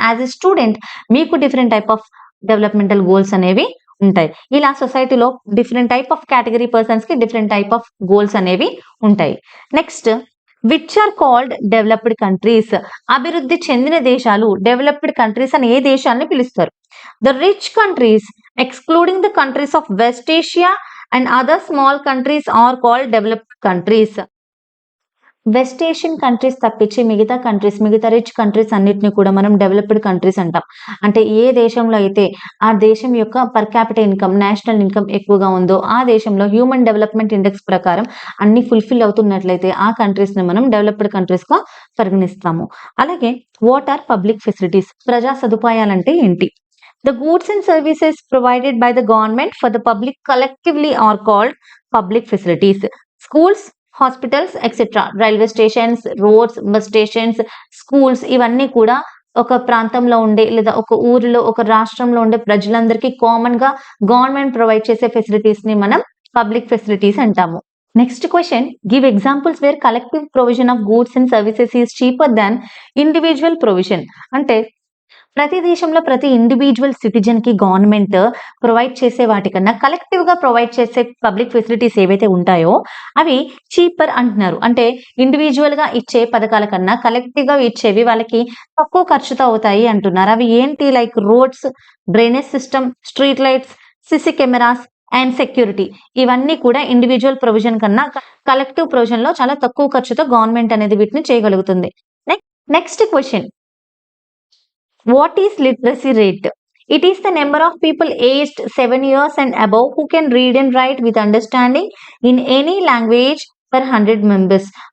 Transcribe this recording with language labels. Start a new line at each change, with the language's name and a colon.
Telugu: As a student మీకు different type of developmental goals అనేవి ఉంటాయి. ఇలా సొసైటీలో different type of category persons కి డిఫరెంట్ టైప్ ఆఫ్ గోల్స్ అనేవి ఉంటాయి.
English: Next, which are called developed countries?
Telugu: అభివృద్ధి చెందిన దేశాలు డెవలప్డ్ కంట్రీస్ అని ఏ దేశాన్ని పిలుస్తారు?
English: The rich countries, excluding the countries of West Asia and other small countries, are called developed countries.
Telugu: West Asian countries తప్పించి మిగతా రిచ్ కంట్రీస్ అన్నిటిని కూడా మనం డెవలప్డ్ కంట్రీస్ అంటాం. అంటే ఏ దేశంలో అయితే ఆ దేశం యొక్క per capital income, national income ఎక్కువగా ఉందో ఆ దేశంలో హ్యూమన్ డెవలప్మెంట్ ఇండెక్స్ ప్రకారం అన్ని ఫుల్ఫిల్ అవుతున్నట్లయితే ఆ కంట్రీస్‌ని మనం డెవలప్డ్ కంట్రీస్‌గా పరిగణిస్తాము. అలాగే
English: What are public facilities?
Telugu: ప్రజా సదుపాయాలంటే ఏంటి?
English: The goods and services provided by the government for the public collectively are called public facilities.
Telugu: Schools, hospitals etcetera, railway stations, roads, bus stations, schools ఇవన్నీ కూడా ఒక ప్రాంతంలో ఉండే లేదా ఒక ఊరిలో ఒక రాష్ట్రంలో ఉండే ప్రజలందరికీ కామన్ గా గవర్నమెంట్ ప్రొవైడ్ చేసే ఫెసిలిటీస్ ని మనం పబ్లిక్ ఫెసిలిటీస్ అంటాము.
English: Next question, give examples where collective provision of goods and services is cheaper than individual provision.
Telugu: అంటే ప్రతి దేశంలో ప్రతి ఇండివిజువల్ సిటిజన్ కి గవర్నమెంట్ ప్రొవైడ్ చేసే వాటికన్నా కలెక్టివ్ గా ప్రొవైడ్ చేసే పబ్లిక్ ఫెసిలిటీస్ ఏవైతే ఉంటాయో అవి చీపర్ అంటున్నారు. అంటే ఇండివిజువల్ గా ఇచ్చే పథకాల కన్నా కలెక్టివ్ గా ఇచ్చేవి వాళ్ళకి తక్కువ ఖర్చుతో అవుతాయి అంటున్నారు. అవి ఏంటి? Like roads, drainage system, street lights, CC cameras and security. ఇవన్నీ కూడా ఇండివిజువల్ ప్రొవిజన్ కన్నా కలెక్టివ్ ప్రొవిజన్ లో చాలా తక్కువ ఖర్చుతో గవర్నమెంట్ అనేది వీటిని చేయగలుగుతుంది. Next question,
English: what is literacy rate? It is the number of people aged 7 years and above who can read and write with understanding in any language per 100 members.